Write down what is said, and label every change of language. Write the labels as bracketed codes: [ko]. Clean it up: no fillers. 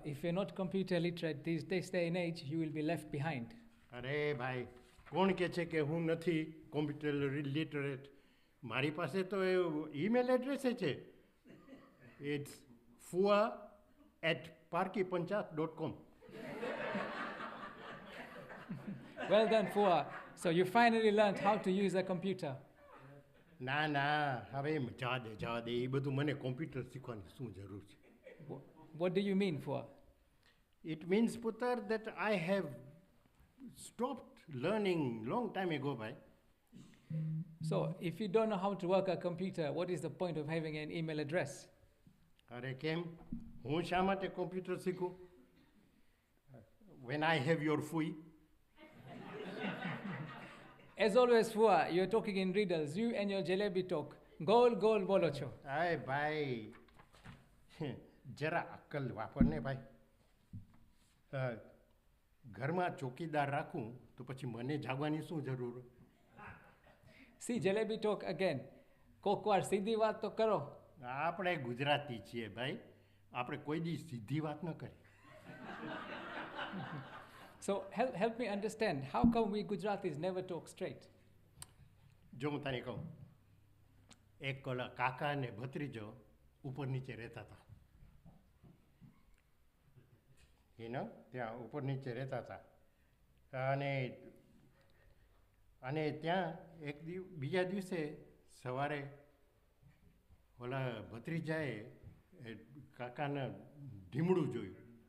[en] If you're not computer literate this day and age, you will be left behind. [gu] અરે ભાઈ કોણ કહે છે કે હું નથી કોમ્પ્યુટર લિટરેટ. મારી પાસે તો ઈમેલ એડ્રેસ છે. [en] It's fua@parkipanchayat.com. Well done, Fua. So you finally learned how to use a computer. [gu] ના હવે જવા દે એ બધું મને કોમ્પ્યુટર શીખવાની શું જરૂર છે. [en] What do you mean, Fua? It means, Putar, that I have stopped learning long time ago, bhai. So if you don't know how to work a computer, what is the point of having an email address? [gu] અરે કેમ હું શા માટે computer શીખું [en] when I have your fui. As always, Fua, you're talking in riddles. You and your jalebi talk. [gu] Goal bolo છો. Ay ભાઈ જરા અક્કલ વાપરને ભાઈ. ઘરમાં ચોકીદાર રાખું તો પછી મને જાગવાની શું જરૂર. [en] See, jalebi talk again. [gu] કોક વાર સીધી વાત તો કરો. આપણે ગુજરાતી છીએ ભાઈ. આપણે કોઈ દી સીધી વાત ન કરી. [en] So help me understand, how come we Gujaratis never talk straight? [gu] જો હું તને કહું એક કાકા અને ભત્રીજો ઉપર નીચે રહેતા હતા. ત્યાં ઉપર નીચે રહેતા હતા અને ત્યાં બીજા દિવસે સવારે ઓલા ભત્રીજાએ કાકાને ઢીમડું જોયું.